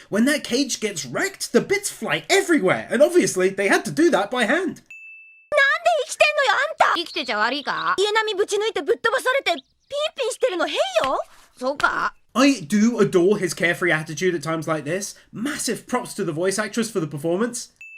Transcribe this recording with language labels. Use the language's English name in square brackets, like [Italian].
[English] When that cage gets wrecked, the bits fly everywhere, and obviously they had to do that by hand. [Japanese] 生きてんのよあんた生きてちゃ悪いか家並みぶち抜いてぶっ飛ばされてピンピンしてるの変よそうか [English] I do adore his carefree attitude at times like this. Massive props to the voice actress for the performance.